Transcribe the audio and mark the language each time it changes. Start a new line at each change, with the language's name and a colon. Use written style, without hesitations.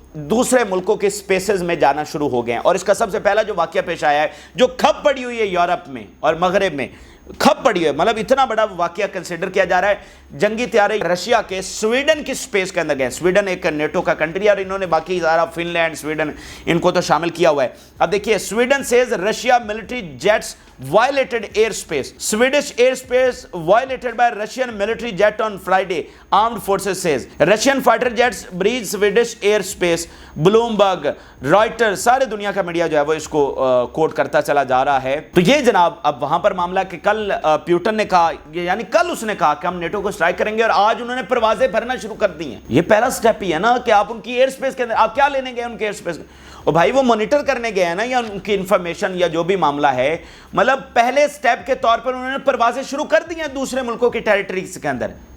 Hindi: दूसरे मुल्कों के स्पेसेस में जाना शुरू हो गए हैं। और इसका सबसे पहला जो वाकया पेश आया है, जो खप पड़ी हुई है यूरोप में और मगरब में, खप पड़ी है, मतलब इतना बड़ा वाकया कंसिडर किया जा रहा है। जंगी तैयारी रशिया के स्वीडन की स्पेस के अंदर गए। स्वीडन एक नेटो का कंट्री है और इन्होंने बाकी सारा फिनलैंड, स्वीडन, इनको तो शामिल किया हुआ है। अब देखिए,
English: Sweden says Russia military jets violated airspace. Swedish airspace violated by Russian military jet on Friday, armed forces says. Russian fighter jets breached Swedish airspace.
Hindi: Bloomberg, Reuters, सारे दुनिया का मीडिया जो है वो इसको कोट करता चला जा रहा है। तो ये जनाब अब वहां पर मामला कि कल प्यूटन ने कहा, यानी कल उसने कहा कि हम नेटो को स्ट्राइक करेंगे, और आज उन्होंने परवाजें भरना शुरू कर दी हैं। ये पहला स्टेप ही है ना कि आप उनकी एयर स्पेस के अंदर, आप क्या लेने गए उनके एयर स्पेस, और भाई वो मॉनिटर करने गए हैं ना, या उनकी इंफॉर्मेशन या जो भी मामला है, मतलब पहले स्टेप के तौर पर उन्होंने परवाजें शुरू कर दी हैं दूसरे मुल्कों की टेरिटरीज के अंदर।